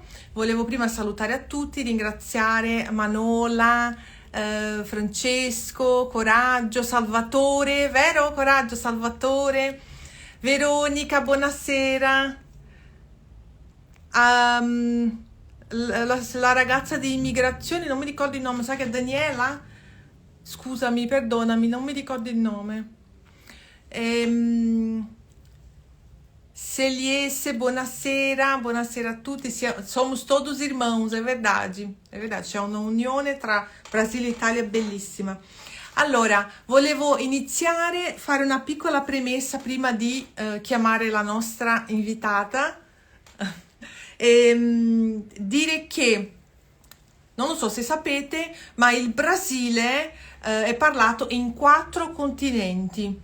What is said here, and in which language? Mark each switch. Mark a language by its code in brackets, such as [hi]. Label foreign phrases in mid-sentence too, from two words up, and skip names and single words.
[it] Volevo prima salutare a tutti, ringraziare Manola, Francesco, Coraggio, Salvatore, vero Coraggio, Salvatore, Veronica, buonasera, la ragazza di immigrazione, non mi ricordo il nome, sai che è Daniela? Scusami, perdonami, non mi ricordo il nome. Celiesse, buonasera, buonasera a tutti. [pt] Somos todos irmãos, [it] è verdade, c'è una unione tra Brasile e Italia bellissima. Allora, volevo iniziare, fare una piccola premessa prima di chiamare la nostra invitata. Dire che, non lo so se sapete, ma il Brasile è parlato in 4 continenti.